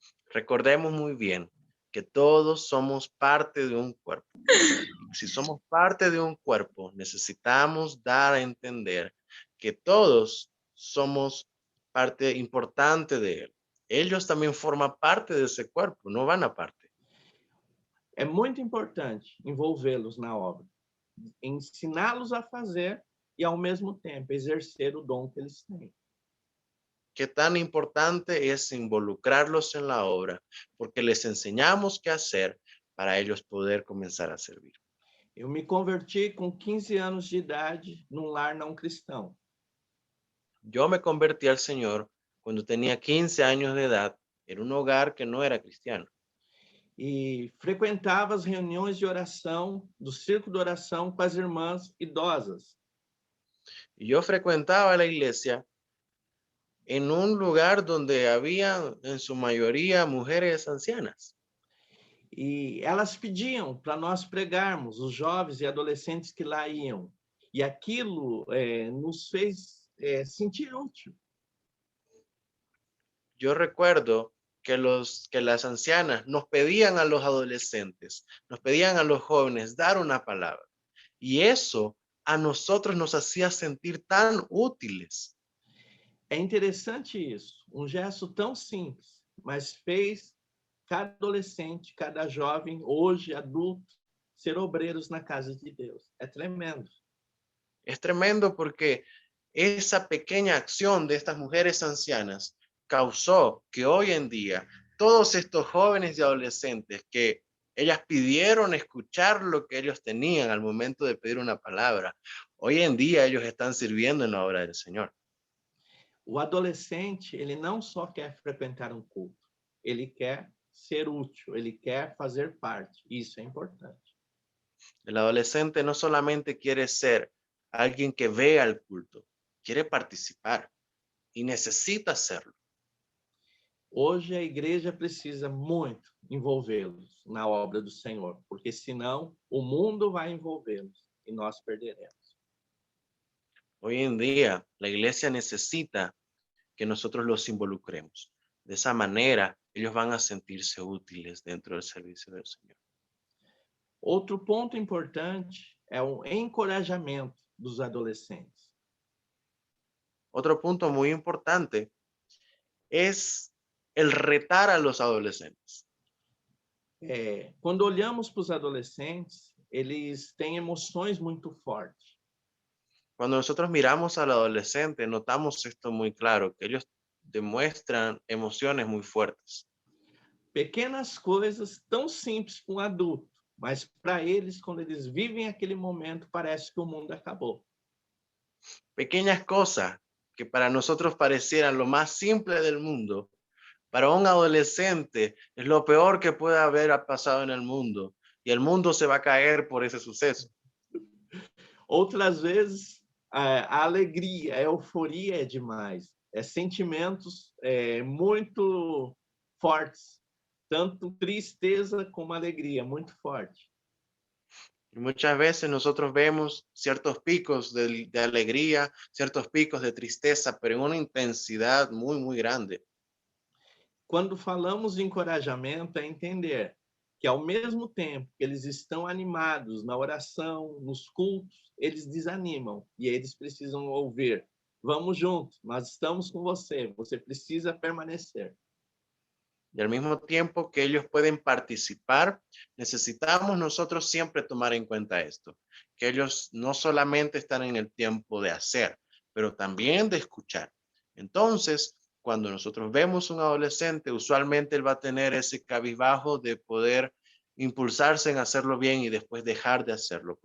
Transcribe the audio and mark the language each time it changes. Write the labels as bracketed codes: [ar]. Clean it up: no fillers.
[es] Recordemos muy bien que todos somos parte de un cuerpo. Y si somos parte de un cuerpo, necesitamos dar a entender que todos somos parte importante de él. Ellos también forman parte de ese cuerpo, no van aparte. [pt] É muito importante envolvê-los na obra, ensiná-los a fazer e, ao mesmo tempo, exercer o dom que eles têm. [es] Qué tan importante es involucrarlos en la obra, porque les enseñamos qué hacer para ellos poder comenzar a servir. [pt] Eu me converti com 15 anos de idade num lar não cristão. [es] Yo me convertí al Señor cuando tenía 15 años de edad en un hogar que no era cristiano. [pt] E frequentava as reuniões de oração, do círculo de oração com as irmãs idosas. [es] Y yo frecuentaba la iglesia en un lugar donde había en su mayoría mujeres ancianas. [pt] E elas pediam para nós pregarmos, os jovens e adolescentes que lá iam. E aquilo nos fez sentir útil. [es] Yo recuerdo que las ancianas nos pedían a los adolescentes, nos pedían a los jóvenes dar una palabra. Y eso a nosotros nos hacía sentir tan útiles. [pt] É interessante isso, um gesto tão simples, mas fez cada adolescente, cada jovem, hoje adulto, ser obreiros na casa de Deus. É tremendo. [es] Es tremendo porque esa pequeña acción de estas mujeres ancianas causó que hoy en día todos estos jóvenes y adolescentes que ellas pidieron escuchar lo que ellos tenían al momento de pedir una palabra, hoy en día ellos están sirviendo en la obra del Señor. [pt] O adolescente, ele não só quer frequentar um culto, ele quer ser útil, ele quer fazer parte. Isso é importante. [es] El adolescente no solamente quiere ser alguien que vea el culto, quiere participar y necesita hacerlo. [pt] Hoje a igreja precisa muito envolvê-los na obra do Senhor, porque senão o mundo vai envolvê-los e nós perderemos. [es] Hoy en día la iglesia necesita que nosotros los involucremos. De esa manera, ellos van a sentirse útiles dentro del servicio del Señor. [pt] Outro ponto importante é o encorajamento dos adolescentes. [es] Otro punto muy importante es el retar a los adolescentes. [pt] Quando olhamos para os adolescentes, eles têm emoções muito fortes. [es] Cuando nosotros miramos al adolescente, notamos esto muy claro, que ellos demuestran emociones muy fuertes. [pt] Pequenas coisas tão simples para um adulto, mas para eles, quando eles vivem aquele momento, parece que o mundo acabou. [es] Pequeñas cosas que para nosotros parecieran lo más simple del mundo, para un adolescente es lo peor que puede haber pasado en el mundo y el mundo se va a caer por ese suceso. [pt] Outras vezes, a alegria, a euforia é demais. Sentimentos muito fortes. Tanto tristeza como alegria, muito forte. [es] Y muchas veces nosotros vemos ciertos picos de alegría, ciertos picos de tristeza, pero en una intensidad muy, muy grande. [pt] Quando falamos de encorajamento, é entender que, ao mesmo tempo que eles estão animados na oração, nos cultos, eles desanimam e eles precisam ouvir: vamos juntos, nós estamos com você, você precisa permanecer. [es] Y al mismo tiempo que ellos pueden participar, necesitamos nosotros siempre tomar en cuenta esto, que ellos no solamente están en el tiempo de hacer, pero también de escuchar. Entonces, cuando nosotros vemos un adolescente, usualmente él va a tener ese cabizbajo de poder impulsarse en hacerlo bien y después dejar de hacerlo.